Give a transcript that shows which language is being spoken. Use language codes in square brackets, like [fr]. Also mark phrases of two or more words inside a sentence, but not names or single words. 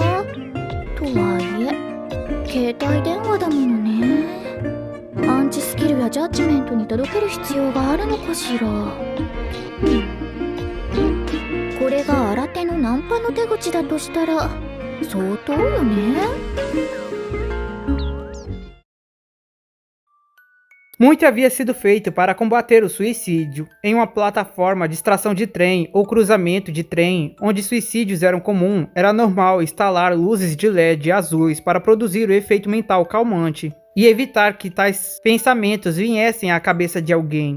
[ja] とはいえ携帯電話だものね。アンチスキルやジャッジメントに届ける必要があるのかしら。これが新手のナンパの手口だとしたら相当よね。 [pt] Muito havia sido feito para combater o suicídio em uma plataforma de extração de trem ou cruzamento de trem onde suicídios eram comum. Era normal instalar luzes de LED azuis para produzir o efeito mental calmante e evitar que tais pensamentos viessem à cabeça de alguém.